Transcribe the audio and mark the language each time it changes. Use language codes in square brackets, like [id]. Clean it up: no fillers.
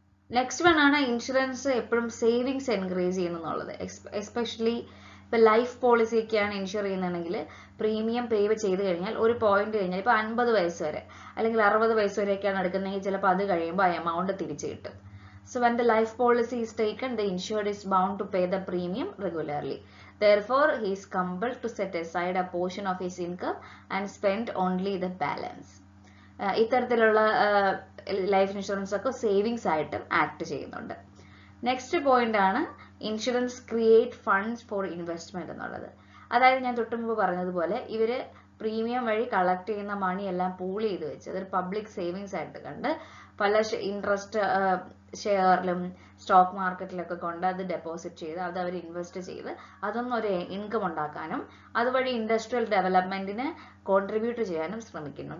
[ml] Next one ആണ് insurance എപ്പോഴും savings encourage ചെയ്യുന്നുള്ളത്. Especially ഇപ്പൊ ലൈഫ് പോളിസി ഒക്കെയാണ് ഇൻഷുർ ചെയ്യുന്നുണ്ടെങ്കിൽ പ്രീമിയം പേ ചെയ്ത് കഴിഞ്ഞാൽ ഒരു പോയിന്റ് കഴിഞ്ഞാൽ ഇപ്പൊ 50 വയസ്സ് വരെ അല്ലെങ്കിൽ 60 വയസ്സ് വരെയൊക്കെയാണ് എടുക്കുന്നതെങ്കിൽ ചിലപ്പോൾ അത് കഴിയുമ്പോൾ ആ എമൗണ്ട് തിരിച്ചു കിട്ടും. [en] So when the life policy is taken, the insured is bound to pay the premium regularly. Therefore, he is compelled to set aside a portion of his income and spend only the balance. [ml] ഇത്തരത്തിലുള്ള life insurance ഒക്കെ savings ആയിട്ടും act ചെയ്യുന്നുണ്ട്. Next point ആണ് [en] insurance create funds for investment [ml] എന്നുള്ളത്. അതായത് ഞാൻ തൊട്ടു മുമ്പ് പറഞ്ഞതുപോലെ ഇവര് പ്രീമിയം വഴി കളക്ട് ചെയ്യുന്ന മണി എല്ലാം പൂൾ ചെയ്ത് വെച്ച് അതൊരു പബ്ലിക് സേവിങ്സ് ആയിട്ട് കണ്ട് പല ഇൻട്രസ്റ്റ് ഷെയറിലും സ്റ്റോക്ക് മാർക്കറ്റിലൊക്കെ കൊണ്ട് അത് ഡെപ്പോസിറ്റ് ചെയ്ത് അത് അവർ ഇൻവെസ്റ്റ് ചെയ്ത് അതൊന്നും ഒരു ഇൻകം ഉണ്ടാക്കാനും അതുവഴി ഇൻഡസ്ട്രിയൽ ഡെവലപ്മെന്റിന് കോൺട്രിബ്യൂട്ട് ചെയ്യാനും ശ്രമിക്കുന്നു.